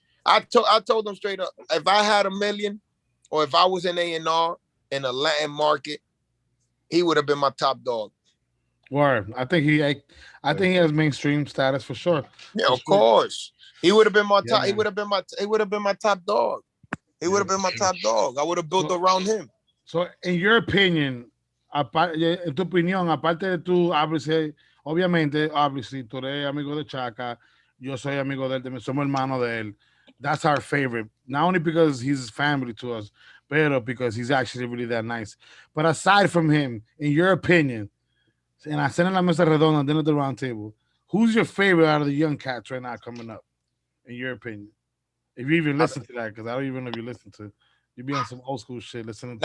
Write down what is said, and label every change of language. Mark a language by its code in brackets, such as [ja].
[en] I told him straight up, if I had $1 million or if I was in A&R in a Latin market, he would have been my top dog. Word. I think he has mainstream status for sure. Yeah, of course. He would have been my top. He would have been my top dog. He would have been my top dog. I would have built around him. So, in your opinion, [es] en tu opinión, aparte de tú, obviamente, tú eres amigo de Chaka, yo soy amigo de él, somos hermanos de él. [en] That's our favorite. Not only because he's family to us, but because he's actually really that nice. But aside from him, in your opinion, and I said in la Mesa Redonda, dinner at the round table, who's your favorite out of the young cats right now coming up, in your opinion? If you even listen to that, because I don't even know if you listen to, you be on some old school shit listening to.